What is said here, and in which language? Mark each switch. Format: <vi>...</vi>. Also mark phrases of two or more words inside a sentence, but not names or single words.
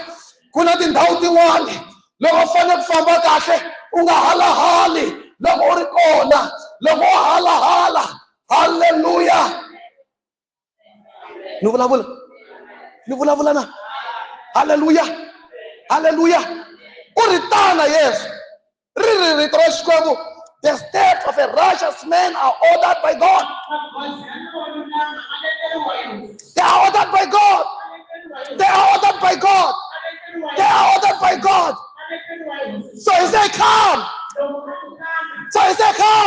<ts>Kuna tindhawu tin'wani loko fane ku famba kahle u nga halahali loko u ri kona loko u halahala. Hallelujah. Ni vulavula na. Hallelujah. Hallelujah. U ri tana Yesu. Ri rito ra Xikwembu.</ts> <en>The steps of a righteous man are ordered by God. They are ordered by God. They are ordered by God. They are ordered by God. So he said, come. So he said, come.</en>